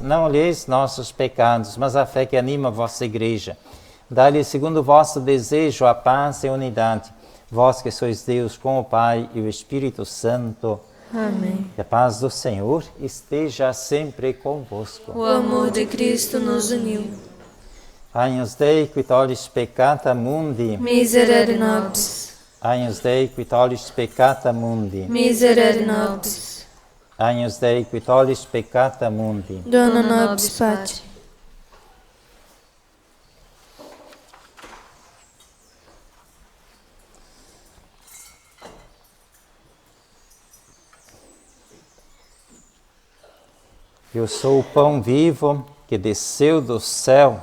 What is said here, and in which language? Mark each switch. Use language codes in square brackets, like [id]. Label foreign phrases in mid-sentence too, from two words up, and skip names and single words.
[pt] Não olheis nossos pecados, mas a fé que anima a vossa igreja. Dai-lhe, segundo o vosso desejo, a paz e a unidade. Vós que sois Deus com o Pai e o Espírito Santo. Amém. Que a paz do Senhor esteja sempre convosco. O amor de Cristo nos uniu. [la] Agnus Dei, qui tollis peccata mundi. Miserere nobis. Agnus Dei, qui tollis peccata mundi. Miserere nobis. Agnus Dei, qui tollis peccata mundi. Dona nobis Patre. [pt] Eu sou o pão vivo que desceu do céu.